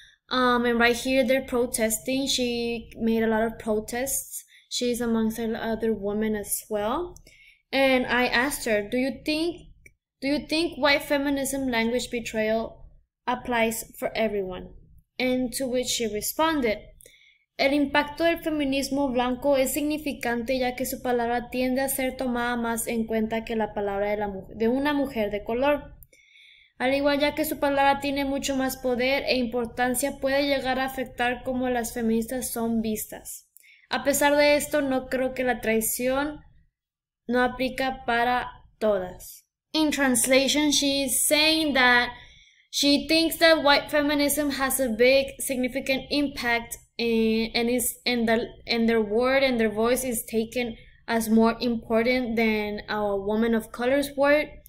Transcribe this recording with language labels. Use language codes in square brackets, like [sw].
[en] And right here they're protesting. She made a lot of protests. She's amongst other women as well. And I asked her, do you think white feminism language betrayal applies for everyone? And to which she responded, [es] el impacto del feminismo blanco es significante ya que su palabra tiende a ser tomada más en cuenta que la palabra de una mujer de color. Al igual ya que su palabra tiene mucho más poder e importancia, puede llegar a afectar cómo las feministas son vistas. A pesar de esto, no creo que la traición no aplica para todas. [en] In translation, she's saying that she thinks that white feminism has a big, significant impact and their word and their voice is taken as more important than a woman of color's word.